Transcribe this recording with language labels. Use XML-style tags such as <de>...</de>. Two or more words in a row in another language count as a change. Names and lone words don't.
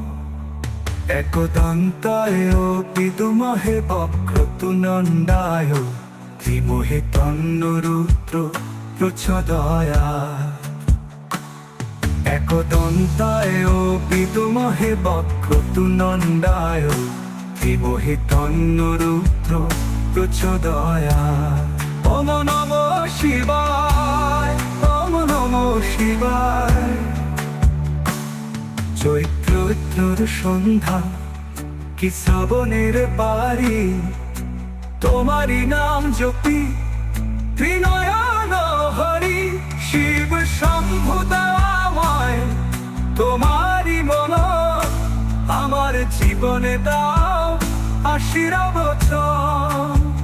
<sa>একদন্তায় বিদুমহে বক্রতুণ্ডায়, ধীমহি তন্ন রুদ্র প্রচোদয়াৎ। একদন্তায় বিদুমহে বক্রতুণ্ডায়, ধীমহি তন্ন রুদ্র প্রচোদয়াৎ। ওম নমঃ শিবায়, ওম নমঃ শিবায়।</sa> <bn>চৈত্র সন্ধ্যা কি শ্রাবণের বাড়ি, তোমারই নাম জপি ত্রিনয়ন হরি। শিব শম্ভু দয়াময়, তোমারই মন আমার জীবনে দাও আশীর্বচন।</bn>